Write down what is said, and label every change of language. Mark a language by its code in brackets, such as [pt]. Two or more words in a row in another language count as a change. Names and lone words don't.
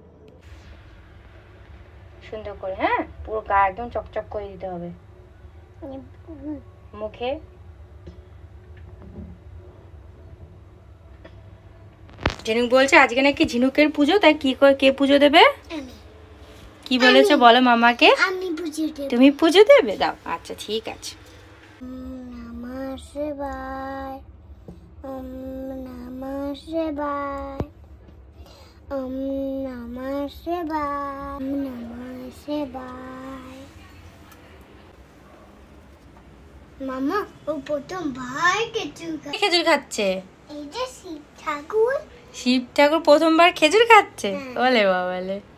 [bn] সুন্দর করে, হ্যাঁ, পুরো গা একদম চকচক করে দিতে হবে মুখে। ঝিনুক বলছে আজকে নাকি ঝিনুকের পুজো, তাই কি কে পুজো দেবে? কি বলেছো বলো মামাকে? আমি পুজো দেব। তুমি পুজো দেবে? দাও, আচ্ছা ঠিক আছে। [sa] নমঃ শিবায়, ওম নমঃ শিবায়, ওম নমঃ শিবায়, ওম নমঃ শিবায়। [bn] মামা ও প্রথম ভাই খেজুর খাচ্ছে। এই যে শিব ঠাকুর, শিব ঠাকুর প্রথমবার খেজুর খাচ্ছে? বলে বাবালে।